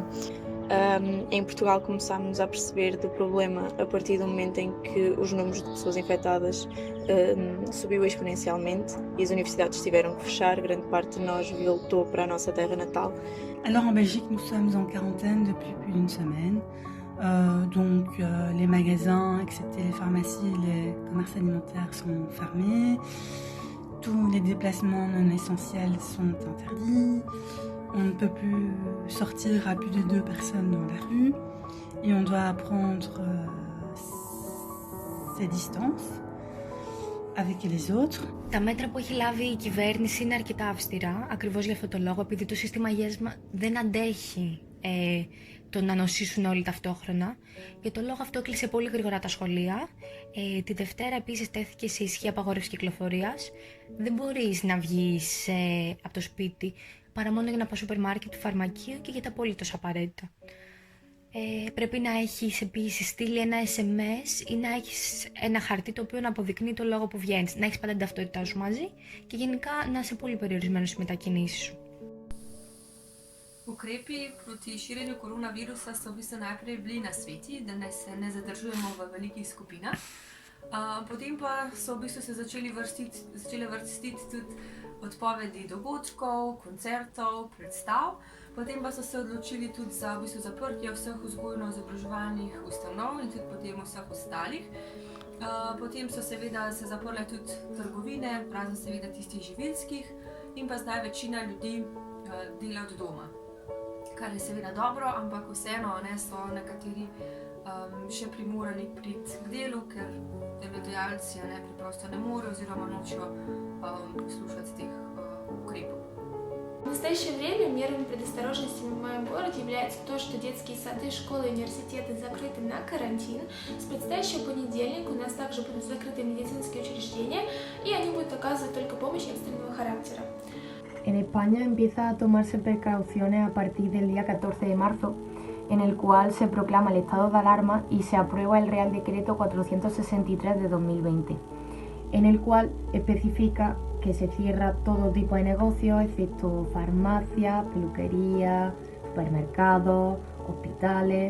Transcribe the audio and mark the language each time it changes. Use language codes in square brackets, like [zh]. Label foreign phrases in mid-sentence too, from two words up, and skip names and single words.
[pt] Em Portugal começámos a perceber do problema a partir do momento em que os números de pessoas infectadas subiu exponencialmente e as universidades tiveram que fechar, grande parte de nós voltou para a nossa terra natal. [fr] Alors en Belgique, nous sommes en quarantaine depuis plus d'une semaine. Les magasins, excepté les pharmacies et les commerces alimentaires, sont fermés. Tous les déplacements non essentiels sont interdits. On ne peut plus sortir à plus de 2 personnes dans la rue. Et on doit prendre ses distances avec les autres. [el] Τα μέτρα που έχει λάβει η κυβέρνηση είναι αρκετά αυστηρά, ακριβώς για αυτό το λόγο, επειδή το σύστημα υγείας δεν αντέχει το να νοσήσουν όλοι ταυτόχρονα. Για το λόγο αυτό κλείσε πολύ γρήγορα τα σχολεία. Τη Δευτέρα επίσης τέθηκε σε ισχύ απαγόρευση κυκλοφορίας. Δεν μπορείς να βγεις από το σπίτι παρά μόνο για να πας στο σούπερ μάρκετ, του φαρμακείο και για τα απολύτως απαραίτητα. Πρέπει να έχεις επίσης στείλει ένα SMS ή να έχεις ένα χαρτί το οποίο να αποδεικνύει το λόγο που βγαίνεις. Να έχεις πάντα την ταυτότητά σου μαζί και γενικά να είσαι πολύ περιορισμένος στις μετακινήσεις σου. [sl] Ukrepi proti širjenju koronavirusa so v bistvu najprej bili na sveti, da ne se ne zadržujemo v velikih skupinah. Potem pa so v bistvu se začele vrstiti tudi odpovedi dogodkov, koncertov, predstav. Potem pa so se odločili tudi za v bistvu zaprtje vseh vzgojno-izobraževalnih ustanov in tudi potem vseh ostalih. Potem so seveda se zaprle tudi trgovine, razen seveda tistih živilskih, in pa zdaj večina ljudi dela od doma. Kar je seveda dobro, ampak vseeno so nekateri še primorani priti k delu, ker delodajalci preprosto ne morejo oziroma nočejo poslušati teh ukrepov. [ru] В настоящее время мерами предосторожности в моем городе является то, что детские сады, школы и университеты закрыты на карантин. С предстоящего понедельника у нас также будут закрыты медицинские учреждения, и они будут оказывать только помощь экстренного характера. [es] En España empieza a tomarse precauciones a partir del día 14 de marzo, en el cual se proclama el estado de alarma y se aprueba el Real Decreto 463 de 2020, en el cual especifica que se cierra todo tipo de negocios, excepto farmacias, peluquerías, supermercados, hospitales.